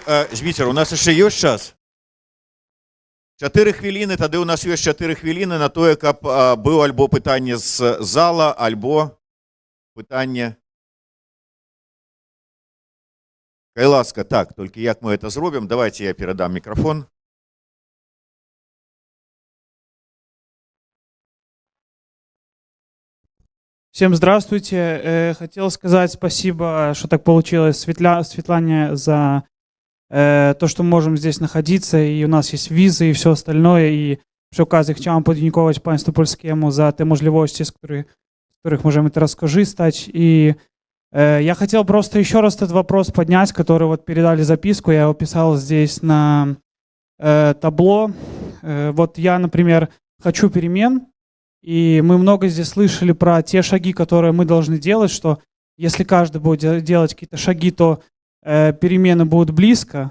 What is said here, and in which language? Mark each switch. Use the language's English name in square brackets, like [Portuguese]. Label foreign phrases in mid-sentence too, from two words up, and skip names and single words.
[Belarusian] Зміцер, у нас яшчэ ёсць час? 4 хвіліны, тады у нас ёсць 4 хвіліны на тое, каб быў альбо пытанне з зала, альбо пытанне... Кай ласка, так, толькі як мы это зробім? Давайте я перадам мікрафон. [Russian] Всем здравствуйте. Хотел сказать спасибо, что так получилось, Светлане, за то, что мы можем здесь находиться, и у нас есть визы и все остальное, и [Polish] przy okazji chciałam podziękować Państwu Polskiemu za te możliwości, z których możemy teraz korzystać. [Russian] И я хотел просто еще раз этот вопрос поднять, который вот передали записку, я его писал здесь на табло. Вот я, например, хочу перемен. И мы много здесь слышали про те шаги, которые мы должны делать, что если каждый будет делать какие-то шаги, то перемены будут близко.